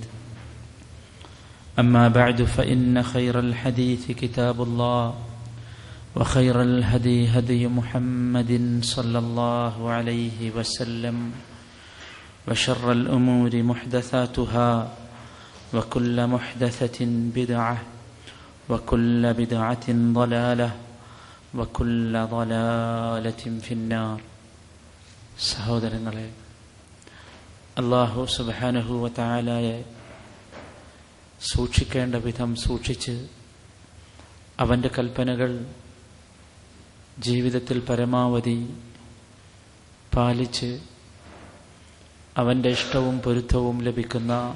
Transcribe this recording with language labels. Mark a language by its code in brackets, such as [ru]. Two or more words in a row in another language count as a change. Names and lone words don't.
[ar] أما بعد فإن خير الحديث كتاب الله وخير الهدي هدي محمد صلى الله عليه وسلم وشر الأمور محدثاتها وكل محدثة بدعة وكل بدعة ضلالة وكل ضلالة في النار. [ml] സഹോദരങ്ങളെ, അല്ലാഹു [ar] سبحانه وتعالى [ml] സൂക്ഷിക്കേണ്ട വിധം സൂക്ഷിച്ച് അവൻ്റെ കൽപ്പനകൾ ജീവിതത്തിൽ പരമാവധി പാലിച്ച് അവൻ്റെ ഇഷ്ടവും പൊരുത്തവും ലഭിക്കുന്ന